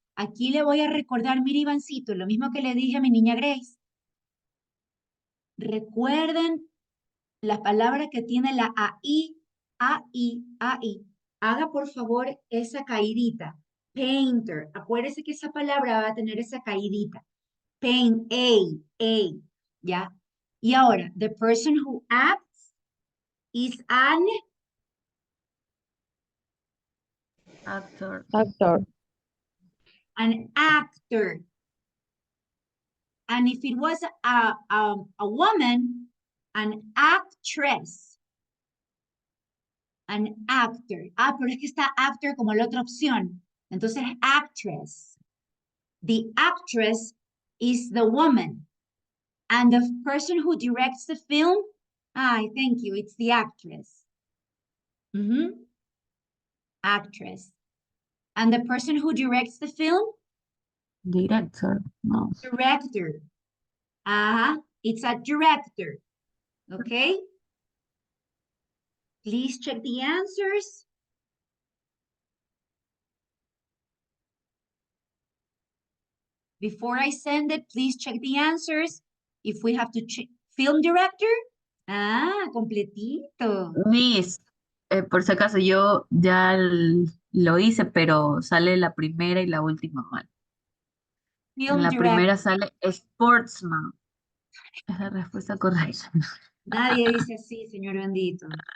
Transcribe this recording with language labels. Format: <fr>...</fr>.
<es>Aquí le voy a recordar, mire Ivancito, lo mismo que le dije a mi niña Grace. Recuerden la palabra que tiene la AI, AI, AI. Haga por favor esa caidita. Painter. Acuérdese que esa palabra va a tener esa caidita. Paint, A, ¿ya? Y ahora,</es> <en>the person who acts is an Actor. Actor. an actor. And if it was a woman, an actress. An actor.</en> <es>Ah, pero es que está actor como la otra opción. Entonces, actress.</es> <en>The actress is the woman. And the person who directs the film, thank you, it's the actress. Actress. And the person who directs the film, Director. No. director. It's a director. Okay? Please check the answers. Before I send it, please check the answers. If we have to film director.</en> <es>Ah, completito. Miss, por si acaso yo ya lo hice, pero sale la primera y la última mal. En</es> <en>Film</en> <es>la primera</es> <en>director.</en> <es>sale Sportsman. Es la respuesta correcta. Nadie dice así, señor bendito.</es>